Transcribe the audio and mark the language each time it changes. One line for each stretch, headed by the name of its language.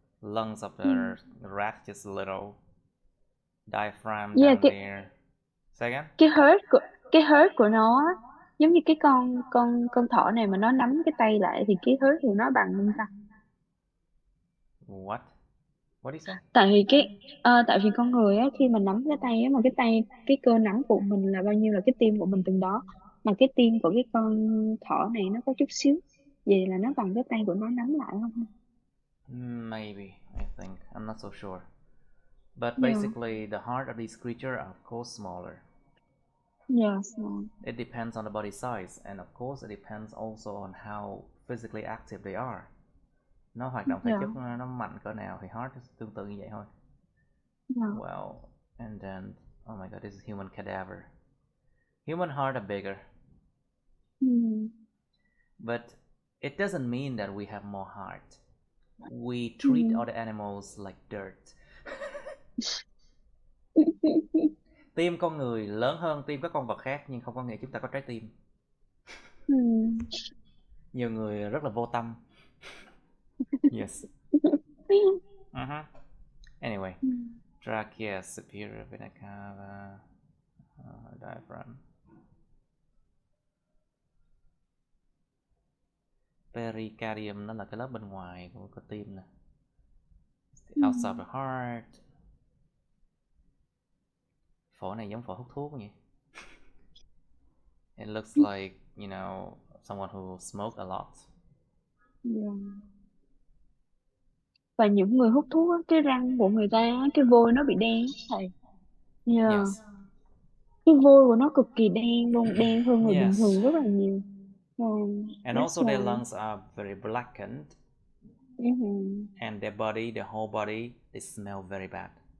English: Lungs of the rat just a little. Diaphragm down there. Say again?
Vietnamese: Cái heart của nó giống như cái con thỏ này mà nó nắm cái tay lại thì cái heart của nó bằng không ta?
English: What? What do you say?
Vietnamese: Tại vì con người á, khi mà nắm cái tay á, mà cái cơ nắm của mình là bao nhiêu là cái tim của mình từng đó, mà cái tim của cái con thỏ này nó có chút xíu, vậy là nó bằng cái tay của nó nắm lại không?
English: Maybe, I think. I'm not so sure. But basically, the heart of these creatures are of course smaller. Yes. It depends on the body size, and of course it depends also on how physically active they are.
Vietnamese: Nó hoạt động thể chất nó mạnh cỡ nào thì heart tương tự như vậy thôi.
English: Well, and then, oh my god, this is human cadaver. Human heart are bigger. But it doesn't mean that we have more heart. We treat other animals like dirt.
Vietnamese: Tim con người lớn hơn tim các con vật khác, nhưng không có nghĩa chúng ta có trái tim. Nhiều người rất là vô tâm. Yes.
English: Anyway, trachea, superior vena cava, diaphragm.
Vietnamese: Pericardium nó là cái lớp bên ngoài của tim nè.
English: Outside the heart.
Vietnamese: Phổi này giống phổi hút thuốc nhỉ?
English: It looks like, you know, someone who smoked a lot.
Vietnamese: Và những người hút thuốc á, cái răng của người ta, cái vôi nó bị đen thầy.
English: Yes.
Vietnamese: Cái vôi của nó cực kỳ đen luôn, đen hơn người bình thường rất là nhiều.
English: And also their lungs are very blackened. And their body, the whole body, they smell very bad.